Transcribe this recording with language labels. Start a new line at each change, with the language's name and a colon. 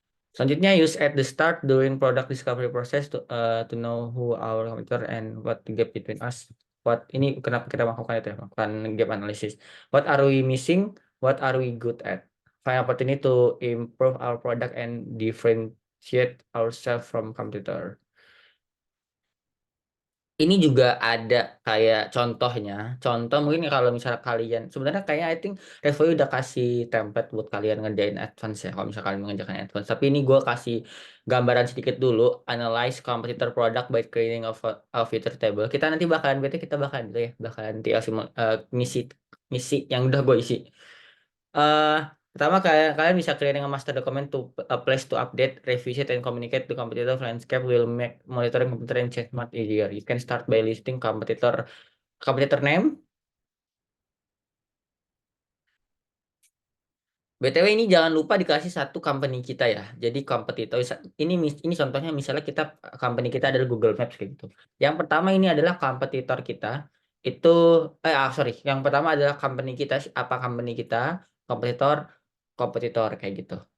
English: Selanjutnya, use at the start during product discovery process to know who our competitor and what the gap between us.
Indonesian: Ini kenapa kita melakukan itu ya, melakukan gap analysis.
English: What are we missing? What are we good at? Find opportunity to improve our product and differentiate ourselves from competitor.
Indonesian: ini juga ada kayak contohnya. Contoh mungkin kalau misalnya kalian sebenarnya kayak
English: I think
Indonesian: Revo udah kasih template buat kalian ngerjain advance ya kalau misalnya kalian mengerjakan advance. Tapi ini gue kasih gambaran sedikit dulu.
English: Analyze competitor product by creating a filter table.
Indonesian: Kita nanti bakalan berarti kita bakalan itu ya bakalan TLC misi misi yang udah gue isi. eh Pertama kalian bisa
English: creating a master document to a place to update, revisit, and communicate to competitor landscape will make monitoring competitor and check much easier. You can start by listing competitor name.
Indonesian: BTW ini jangan lupa dikasih satu company kita ya. Jadi kompetitor ini contohnya misalnya company kita adalah Google Maps kayak gitu. Yang pertama ini adalah kompetitor kita itu sorry, yang pertama adalah company kita apa company kita kompetitor kompetitor kayak gitu.